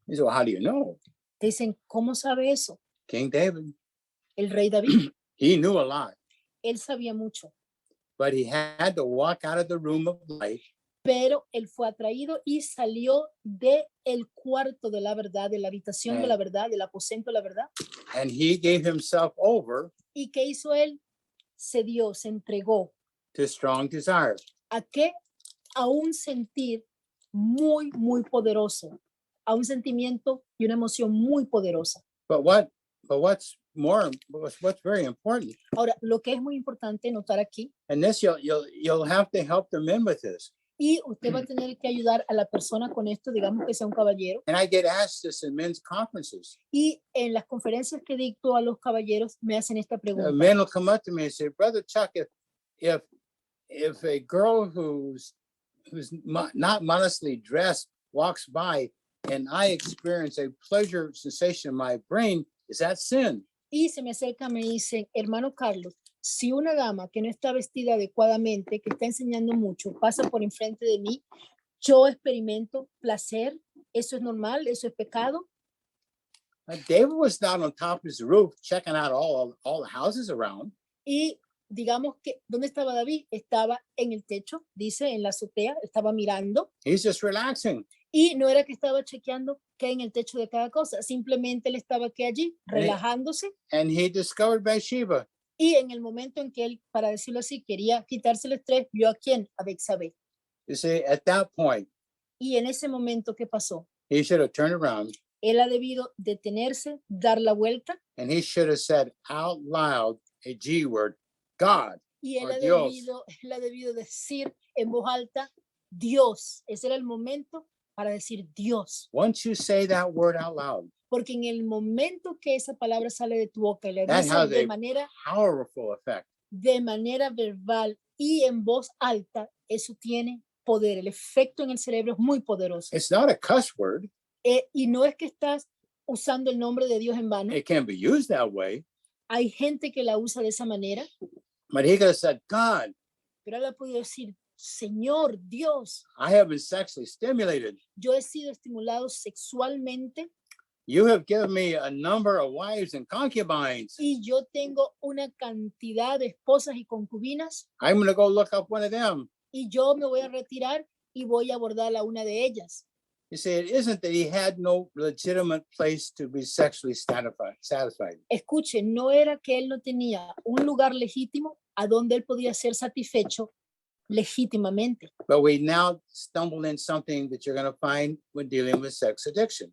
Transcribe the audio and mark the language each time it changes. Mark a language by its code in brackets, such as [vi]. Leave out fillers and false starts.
[en] You say, well, how do you know? [es] Te dicen, ¿cómo sabe eso? [en] King David, [es] El rey David, [en] he knew a lot, [es] él sabía mucho, [en] but he had to walk out of the room of light [es] pero él fue atraído y salió de el cuarto de la verdad, de la habitación de la verdad, del aposento de la verdad. [en] and he gave himself over [es] ¿Y qué hizo él? Se dio, se entregó. [en] to strong desire. [es] ¿A qué? A un sentir muy, muy poderoso, a un sentimiento y una emoción muy poderosa. [en] What's very important, [es] Ahora, lo que es muy importante notar aquí, [en] and this you'll have to help the men with this. [es] y usted va a tener que ayudar a la persona con esto, digamos que sea un caballero, [en] And I get asked this in men's conferences. [es] y en las conferencias que dicto a los caballeros me hacen esta pregunta. [en] Men will come up to me and say, Brother Chuck, if a girl who's not modestly dressed walks by and I experience a pleasure sensation in my brain, is that sin? [es] Y se me acerca, me dicen, hermano Carlos, si una dama que no está vestida adecuadamente, que está enseñando mucho, pasa por enfrente de mí, yo experimento placer, ¿eso es normal? ¿Eso es pecado? [en] David was not on top of his roof checking out all the houses around. [es] Y digamos que, ¿dónde estaba David? Estaba en el techo, dice, en la azotea, estaba mirando. [en] He's just relaxing. [es] Y no era que estaba chequeando qué hay en el techo de cada cosa, simplemente él estaba aquí allí, relajándose. [en] And he discovered Bathsheba. [es] Y en el momento en que él, para decirlo así, quería quitarse el estrés, vio a quién, a Betsabé. [en] You see, at that point, [es] Y en ese momento, ¿qué pasó? [en] he should have turned around [es] Él ha debido detenerse, dar la vuelta, [en] and he should have said out loud a G word, God. [es] y Por Dios. él ha debido decir en voz alta, Dios. Ese era el momento para decir Dios. [en] Once you say that word out loud, [es] Porque en el momento que esa palabra sale de tu boca y la [en] That [es] dices [en] has [es] de [en] a- powerful effect. [es] verbal y en voz alta, eso tiene poder. El efecto en el cerebro es muy poderoso. [en] It's not a cuss word. [es] Y no es que estás usando el nombre de Dios en vano. [en] It can be used that way, [es] Hay gente que la usa de esa manera, [en] but he could have said, God, [es] pero él ha podido decir, Señor, Dios, [en] I have been sexually stimulated. [es] yo he sido estimulado sexualmente [en] You have given me a number of wives and concubines. [es] y yo tengo una cantidad de esposas y concubinas [en] I'm going to go look up one of them. [es] y yo me voy a retirar y voy a abordar a una de ellas. [en] You see, it isn't that he had no legitimate place to be sexually satisfied. [es] Escuche, no era que él no tenía un lugar legítimo a donde él podía ser satisfecho legítimamente, [en] But we now stumbled in something that you're going to find when dealing with sex addiction.